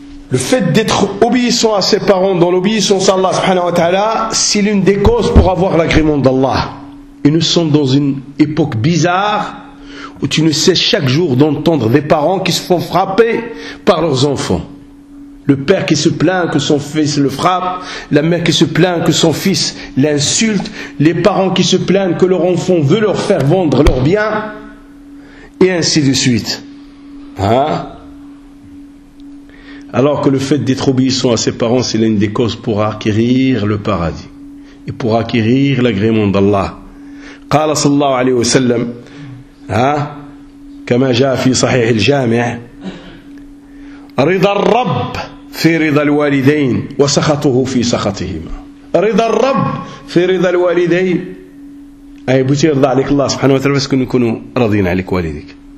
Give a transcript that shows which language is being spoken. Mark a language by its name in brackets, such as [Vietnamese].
[French] le fait d'être obéissant à ses parents dans l'obéissance à Allah subhanahu wa ta'ala c'est l'une des causes pour avoir l'agrément d'Allah et nous sommes dans une époque bizarre où tu ne sais chaque jour d'entendre des parents qui se font frapper par leurs enfants. Le père qui se plaint que son fils le frappe, la mère qui se plaint que son fils l'insulte, les parents qui se plaignent que leur enfant veut leur faire vendre leurs biens, et ainsi de suite. Hein? Alors que le fait d'être obéissant à ses parents, c'est l'une des causes pour acquérir le paradis, et pour acquérir l'agrément d'Allah. [Arabic] Qala sallallahu alayhi wa sallam, كما جاء في صحيح الجامع رضا الرب في رضا الوالدين وسخطه في سخطهما رضا الرب في رضا الوالدين أي بغيتي يرضى عليك الله سبحانه وتعالى باش نكونوا راضين عليك والديك